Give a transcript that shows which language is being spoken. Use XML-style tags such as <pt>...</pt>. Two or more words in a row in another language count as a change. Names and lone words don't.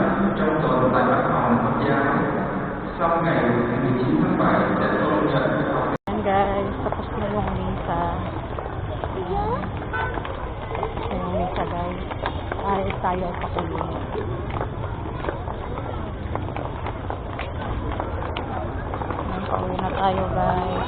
<vi>trong tuần tại Văn phòng Phật giáo. Sau ngày 19 tháng 7 sẽ tôn nhận học.</vi> <tl>Ayan guys, tapos na yung misa. Yung misa guys. Ay, tayo sa kulo. Ayan, pauwi na tayo guys.</tl>